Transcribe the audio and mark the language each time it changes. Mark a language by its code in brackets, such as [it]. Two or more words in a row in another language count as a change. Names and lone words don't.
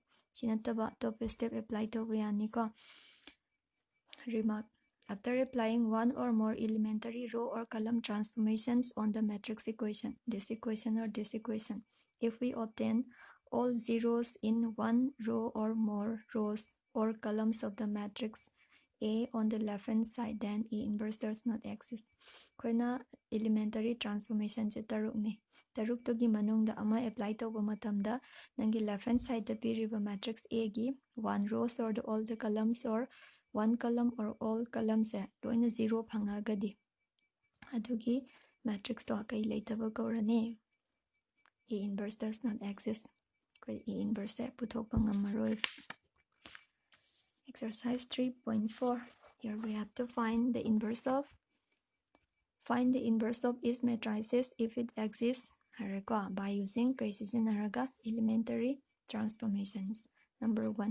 [mni] Sinataba top step apply to Vayani ko. [en] Remark: after applying one or more elementary row or column transformations on the matrix equation, this equation or this equation, if we obtain all zeros in one row or more rows or columns of the matrix A on the left hand side, then A inverse does not exist. [mni] Koina [en] elementary transformation [mni] je taruk ne. Taruk to gi manung da ama apply to matamda nangi [en] left hand side [mni] the piriba [en] matrix A [mni] gi [en] one rows or all the columns or one column or all columns [mni] loina zero phangagadi adugi matrix to akai leitaba kaurane [en] A inverse does not exist. A inverse [mni] puthokpa ngamaroi. [en] Exercise 3.4. Here we have to find the inverse of each matrices if it exists by using elementary transformations. Number 1.